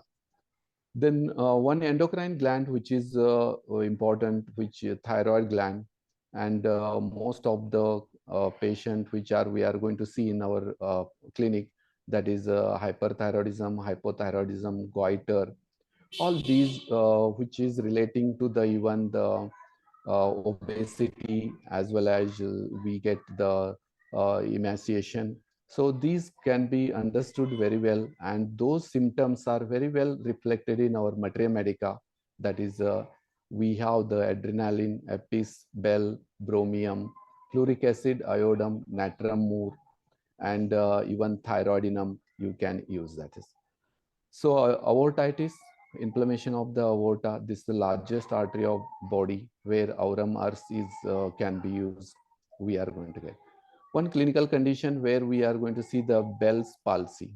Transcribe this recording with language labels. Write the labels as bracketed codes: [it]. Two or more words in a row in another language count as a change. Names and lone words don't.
[en] Then one endocrine gland which is important, which thyroid gland, and most of the patient which we are going to see in our clinic, that is hyperthyroidism, hypothyroidism, goiter, all these which is relating to the even the obesity, as well as we get the emaciation. So these can be understood very well, and those symptoms are very well reflected in our materia medica. That is, we have the adrenaline, Apis, bell, bromium, fluoric acid, iodum, natrum mur, and even thyroidinum you can use that is. So aortitis, inflammation of the aorta, this is the largest artery of body where aurum ars is can be used. We are going to get one clinical condition where we are going to see the Bell's palsy.